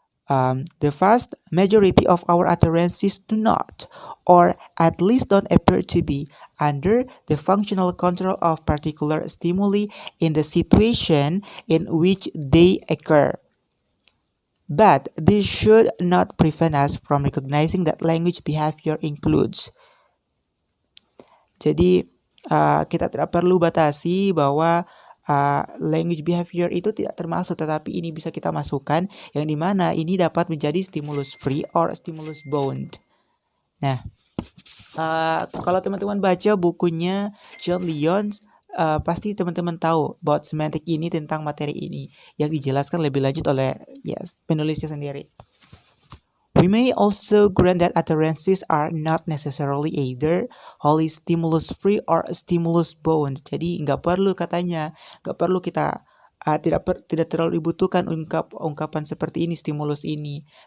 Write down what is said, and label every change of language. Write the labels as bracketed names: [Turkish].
[English] The vast majority of our utterances do not, or at least don't appear to be, under the functional control of particular stimuli in the situation in which they occur. But this should not prevent us from recognizing that language behavior includes. [Indonesian] Jadi kita tidak perlu batasi bahwa language behavior itu tidak termasuk, tetapi ini bisa kita masukkan, yang dimana ini dapat menjadi [English] stimulus free or stimulus bound. [Indonesian] Nah, kalau teman-teman baca bukunya John Lyons, pasti teman-teman tahu about semantik ini, tentang materi ini yang dijelaskan lebih lanjut oleh penulisnya sendiri. [English] We may also grant that utterances are not necessarily either wholly stimulus free or stimulus bound. [Indonesian] Jadi nggak perlu katanya, nggak perlu kita tidak terlalu dibutuhkan ungkapan seperti ini, stimulus ini.